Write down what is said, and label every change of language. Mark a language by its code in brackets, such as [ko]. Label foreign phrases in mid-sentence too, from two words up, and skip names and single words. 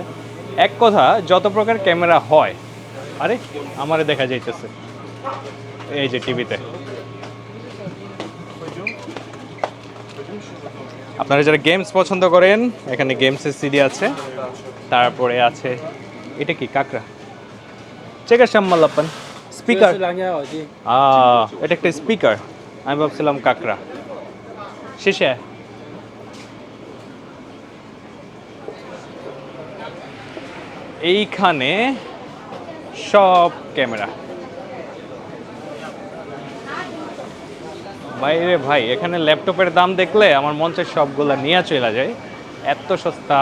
[bn] এক কথা, যত প্রকার ক্যামেরা হয়, আরে আমারে দেখা যাইতেছে এই যে টিভিতে। আপনারা যারা গেমস পছন্দ করেন, এখানে গেমসের সিডি আছে। তারপরে আছে, এটা কি কাকড়া? চেকা শ্যামালাপ্পান স্পিকার। [zh] 这是蓝牙耳机， [bn] এটা একটা স্পিকার, আমি ভাবছিলাম কাকড়া। শেষে এইখানে সব ক্যামেরা। বাইরে ভাই, এখানে ল্যাপটপের দাম দেখলে আমার মঞ্চের সবগুলা নিয়ে চলে যায়, এত সস্তা।